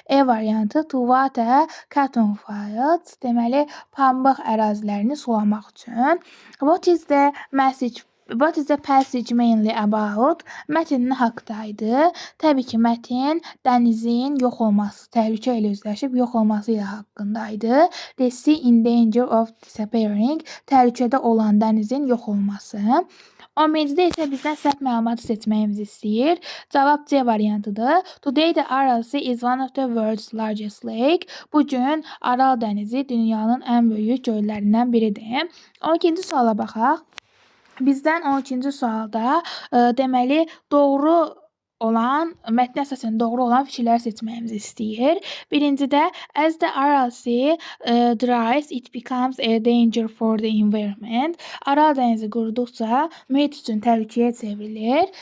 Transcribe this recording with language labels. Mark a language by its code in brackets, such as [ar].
[az] E variantı [en] to water cotton fields, [az] deməli pambıq ərazilərini sulamaq üçün. [en] What is the passage mainly about? [az] Mətn nə haqqdaydı? Təbii ki, mətn dənizin yox olması, təhlükə ilə üzləşib yox olması ilə haqqındaydı. [en] The sea in danger of disappearing, [az] təhlükədə olan dənizin yox olması. 11-də isə bizdən səhv məlumatı seçməyimizi istəyir. Cavab C variantıdır. [en] Today the Aral Sea is one of the world's largest lake. [az] Bugün Aral dənizi dünyanın ən böyük göllərindən biridir. 12-ci suala baxaq. Bizdən 12-ci sualda deməli mətnə əsasən doğru olan fikirləri seçməyimizi istəyir. Birincidə [en] as the Aral Sea dries, it becomes a danger for the environment. [az] Aral dənizi quruduqca mühit üçün təhlükəyə çevrilir.